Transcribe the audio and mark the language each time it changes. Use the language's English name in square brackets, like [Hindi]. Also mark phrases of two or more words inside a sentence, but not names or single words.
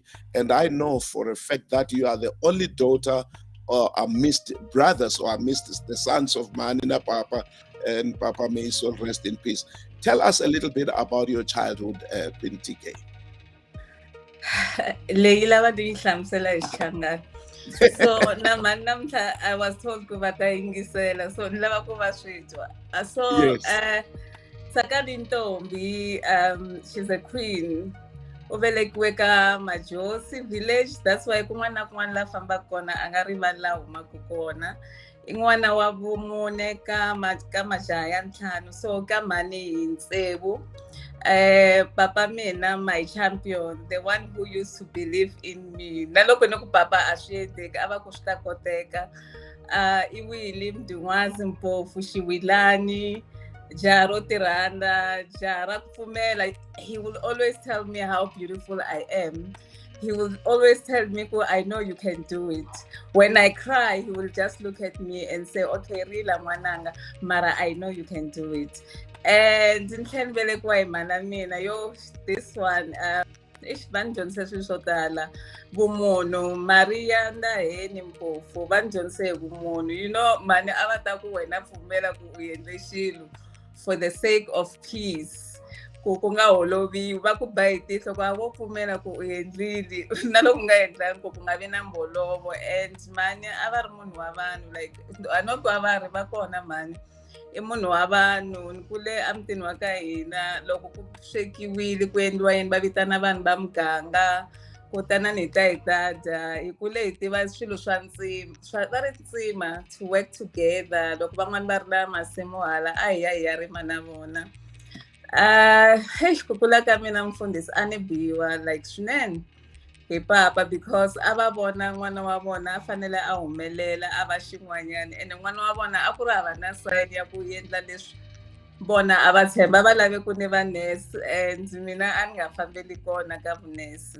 [English] And I know for a fact that you are the only daughter amidst brothers or amidst the sons of Manina Papa, and Papa may his soul rest in peace. Tell us a little bit about your childhood, Queen TK. [Tsonga] Leila va ti hlamusela hi xichangani. So namuntlha [English] I was told [Tsonga] ku va ta yingisela, so ni lava ku va swi twa. [English] So Yes. Tsakani Ntombi, she's a queen. [Tsonga] U velekiwe ka Majosi village, [English] that's why [Tsonga] kun'wana na kun'wana la fambaka kona a nga rivali la humaka kona. I n'wana wa vumune ka majaha ya ntlhanu, so ka mhani hi ntsevu. Papa mina, [English] my champion, the one who used to believe in me. [Tsonga] Na loko ni ku papa a swi endeki a va ku swi ta koteka. I Willie Tinghwazi Mpofu Xiwilani, jaha ro tirhandza, jaha ra ku pfumela. [English] He will always tell me how beautiful I am. He will always tell me, I know you can do it. When I cry, he will just look at me and say, [Tsonga] okay, Rila Mwananga, Mara, [English] I know you can do it. [Tsonga] And in velekiwa hi mhana mina, [English] this one, [Tsonga] va ni dyondzise swilo swo tala. Vumunhu, Maria Ndaheni Mpofu va ni dyondzise hi vumunhu. Mhani a va ta ku wena pfumela ku u endle xilo [English] for the sake of peace, [Tsonga] ku nga holoviwi, va ku ba hi tihlo ku a vo pfumela ku u endlile na loko u nga endlangi ku nga vi na mbolovo. And mhani a va ri munhu wa vanhu, [English] like not [Tsonga] ku a va ri va kona mhani i munhu wa vanhu. Ni kule emutini wa ka hina, loko ku swekiwile ku endliwa yini va vitana vanhu va muganga, kutanani hi ta hi ta dya. Hi kule hi tiva swilo swa va ri ntsima, [English] to work together. [Tsonga] Loko van'wani va ri na masimu hala a hi ya rima na vona. Ku kula ka mina Mfundisi a ni biwa like swinene hi papa, because a va vona n'wana wa vona a fanele a humelela a va xin'wanyana, ene n'wana wa vona a ku ri hava na sign ya ku endla leswi vona a va tshemba va lave ku ni va nurse, and mina a ni nga fambeli kona ka vunese.